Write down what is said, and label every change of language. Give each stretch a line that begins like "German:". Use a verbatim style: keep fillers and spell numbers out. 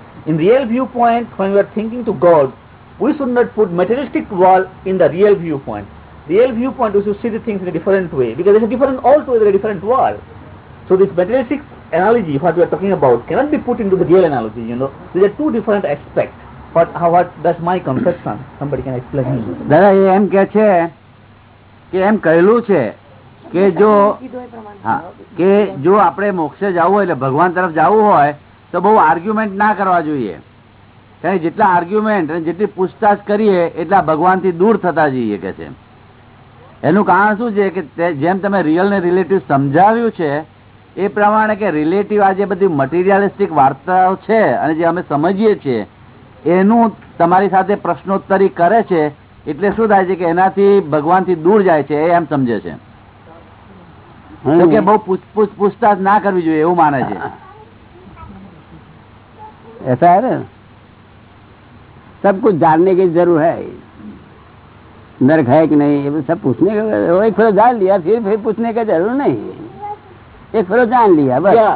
English: In real viewpoint, when we are thinking to God, we should not put materialistic wall in the real viewpoint. Real viewpoint, we should see the things in a different way, because there's a different altogether a different wall. So this materialistic analogy what we are talking about cannot be put into the real analogy, you know. There are two different aspects. But how, what, that's my conception. Somebody can explain me.
Gujarati: દાદા એ એમ કહે છે કે એમ કહેલું છે કે જો હા કે જો આપણે મોક્ષે જવું હોય એટલે ભગવાન તરફ જવું હોય તો બહુ આર્ગ્યુમેન્ટ ના કરવા જોઈએ. કારણ કે જેટલા આર્ગ્યુમેન્ટ અને જેટલી પૂછતાછ કરીએ એટલા ભગવાનથી દૂર થતા જઈએ કે છે. એનું કારણ શું છે કે જેમ તમે રિયલ ને રિલેટિવ સમજાવ્યું છે એ પ્રમાણે કે રિલેટિવ આ જે બધી મટીરિયાલિસ્ટિક વાર્તાઓ છે અને જે અમે સમજીએ છીએ એનું તમારી સાથે પ્રશ્નોત્તરી કરે છે એટલે શું થાય છે કે એનાથી ભગવાનથી દૂર જાય છે એ એમ સમજે છે. તો કે બહુ પૂછપૂછ પૂછતાછ ના કરવી જોઈએ એવું માને છે.
Hindi: ऐसा है ना सब कुछ जानने की जरूर है नर्क है कि नहीं सब पूछने का एक फिर जान लिया फिर फिर पूछने का जरूर नहीं एक फिर जान लिया बस